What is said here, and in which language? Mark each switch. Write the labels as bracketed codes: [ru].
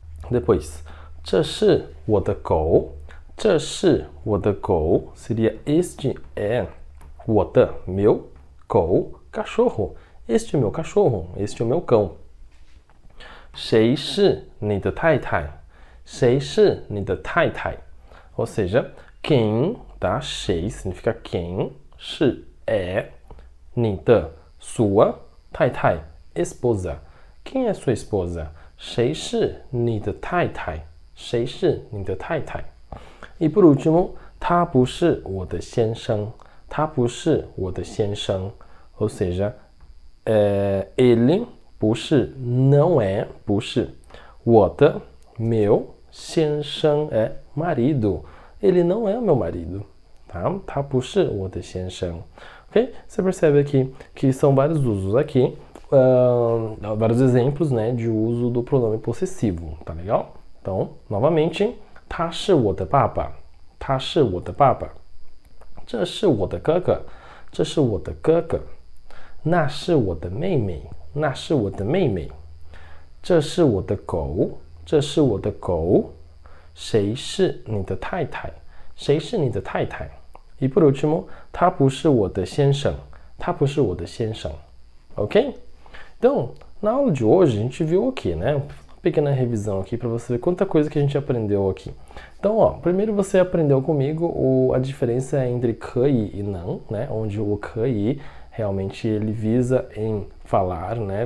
[zh] Depois, 这是我的狗. 这是我的狗 [pt] seria este é 我的 meu 狗 cachorro. Este é o meu cachorro, este é o meu cão. [zh] 谁是你的太太?谁是你的太太? [pt] Ou seja, quem, tá? 谁 significa quem, 是 é, 你的 sua, 太太 esposa. Quem é sua esposa? [zh] 谁是你的太太? 谁是你的太太? [pt] E por último, [zh] 他不是我的先生. 他不是我的先生. [pt] Ou seja, ele 不是 não é 不是 我的 meu 先生 é marido. Ele não é o meu marido, tá? [zh] 他不是我的先生. [pt] Ok? Você percebe aqui que são vários usos aqui, vários exemplos, né, de uso do pronome possessivo, tá legal? [zh] Então, novamente, 他是我的爸爸. 他是我的爸爸.这是我的哥哥. 这是我的哥哥.那是我的妹妹. 那是我的妹妹.这是我的狗. 这是我的狗.谁是你的太太? 谁是你的太太? [pt] E por último, [zh] 他不是我的先生. 他不是我的先生.Ok? [pt] Então, na aula de hoje a gente viu o que, né? Pequena revisão aqui para você ver quanta coisa que a gente aprendeu aqui. Então, ó, primeiro você aprendeu comigo a diferença entre 可以 e não, né? Onde o 可以realmente ele visa em falar, né?